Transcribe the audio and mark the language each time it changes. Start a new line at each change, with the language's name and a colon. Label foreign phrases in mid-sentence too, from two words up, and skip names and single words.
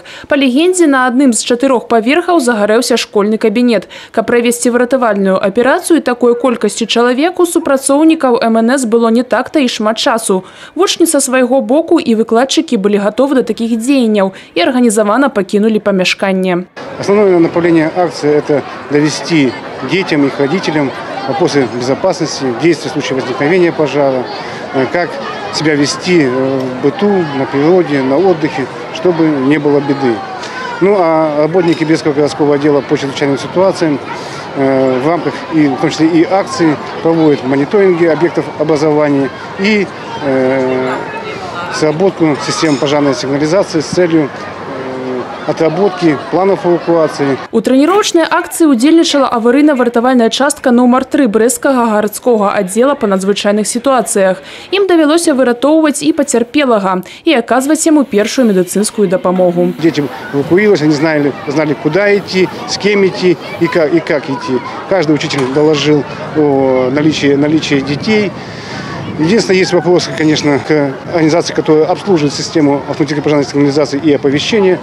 Belarusian: Па легендзе, на адным з 4 паверхаў загарэўся школьны кабінет. Каб правесці выратавальную аперацыю такой колькасці чалавек, у супрацоўнікаў МНС было не так-то і шмат часу. Вучні са свайго боку і выкладчыкі былі гатовы да такіх дзеянняў і арганізавана
Russian: покинули помещение. Основное направление акции – это довести детям и их родителям вопросы безопасности, действия в случае возникновения пожара, как себя вести в быту, на природе, на отдыхе, чтобы не было беды. Ну а работники Брестского городского отдела по чрезвычайным ситуациям в рамках, в том числе и акции, проводят мониторинги объектов образования и сработку системы пожарной сигнализации с целью отработки планов эвакуации.
Belarusian: У тренировочной акции удзельнічала аварыйна-выратавальная частка номер 3 Брэсцкага гарадскога аддзела па надзвычайных ситуациях.
Russian: Им довелося выратоўваць и потерпелага, и оказывать ему первую медицинскую допомогу. Дети эвакуировались, они знали, куда идти, с кем идти и как идти. Каждый учитель доложил о наличии детей. Единственное, есть вопросы, конечно, к организации, которая обслуживает систему автоматической пожарной сигнализации и оповещения.